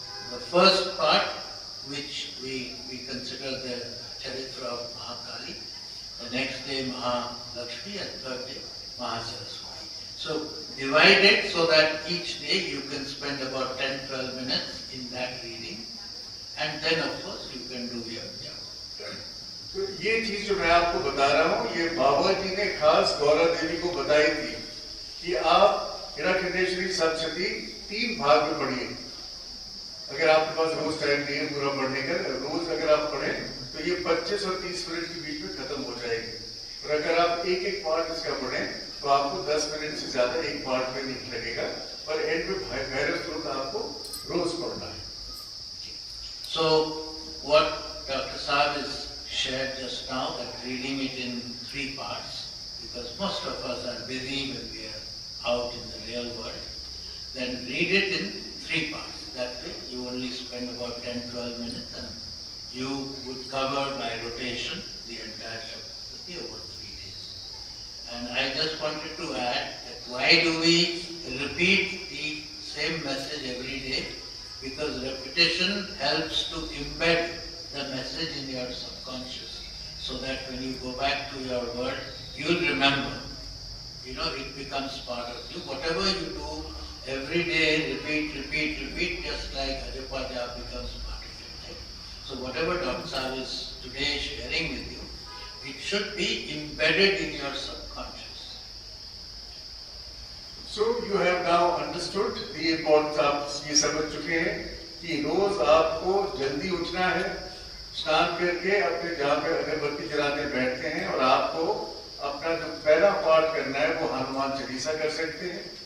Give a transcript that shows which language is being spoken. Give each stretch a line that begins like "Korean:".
English: The first part, which we consider the Charitra of Mahakali, the next day Mahalakshmi, and third day Mahasaraswati. So divide it so that each day you can spend about 10-12 minutes in that reading, and then of course you can do your job.
Hindi: तो ये चीज जो मैं आपको बता रहा हूँ, ये बाबा जी ने खास गौरा देवी को बताई थी कि आप हिरण्यकेशी सप्तशती 3 भाग में पढ़िए। अगर आपके पास रोज टाइम नहीं है पूरा पढ़ने का, रोज अगर आप पढ़ें तो ये 25 और 30 मिनट के बीच में खत्म हो जाएगी। और अगर आप एक पार्ट इसका पढ़ें तो आपको 10 मिनट से ज्यादा एक पार्ट में नहीं लगेगा, और एंड में भैरव स्तोत्र आपको रोज पढ़ना है।
English: So, what Dr. Saab has shared just now, that reading it in 3 parts, because most of us are busy when we are out in the real world, then read it in 3 parts. That way, you only spend about 10-12 minutes and you would cover by rotation the entire Saptashati over 3 days. And I just wanted to add that why do we repeat the same message every day? Because repetition helps to embed the message in your subconscious, so that when you go back to your world, you'll remember. You know, it becomes part of you. Whatever you do every day, repeat, just like Ajapa Jap becomes part of your life. So whatever Dr. Saab is today sharing with you, it should be embedded in your subconscious. So you have now understood the importance,
Hindi: आप ये समझ चुके हैं कि रोज आपको जल्दी उठना है, स्नान करके अपने जहाँ पे अगरबत्ती जलाने बैठते हैं, और आपको अपना जो पहला पाठ करना है वो हनुमान चालीसा कर सकते हैं।